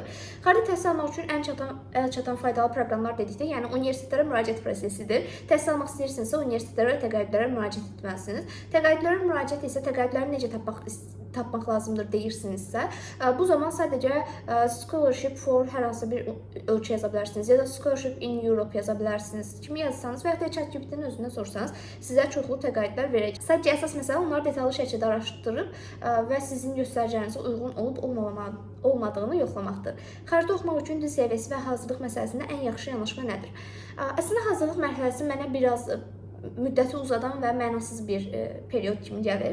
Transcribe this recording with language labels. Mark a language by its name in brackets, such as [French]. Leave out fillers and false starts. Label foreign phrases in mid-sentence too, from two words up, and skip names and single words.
[Azerbaijani] Xarici təhsil almaq üçün ən əlçatan faydalı proqramlar dedikdə, yəni universitetlərə müraciət prosesidir. Təhsil almaq istəyirsinizsə, universitetlərə və təqaüdlərə müraciət etməlisiniz. Təqaüdlərə müraciət isə təqaüdləri necə tapmaq lazımdır deyirsinizsə, bu zaman sadəcə [English] scholarship for [Azerbaijani] hər hansı bir ölkə yaza bilərsiniz ya da [English] scholarship in Europe [Azerbaijani] yaza bilərsiniz. Kimi yazsanız və ya da ChatGPT-nin özündən sorsanız sizə çoxlu təqaüdlər verəcək. Sadəcə əsas məsələ onları detallı şəkildə araşdırıb və sizin göstəricənizə uyğun olub olmadığını yoxlamaqdır. Xaricdə oxumaq üçün dil səviyyəsi və hazırlıq məsələsində ən yaxşı yanaşma nədir? Əslində hazırlıq mərhələsi mənə biraz müddəti uzadan və mənasız bir period kimi gəlir.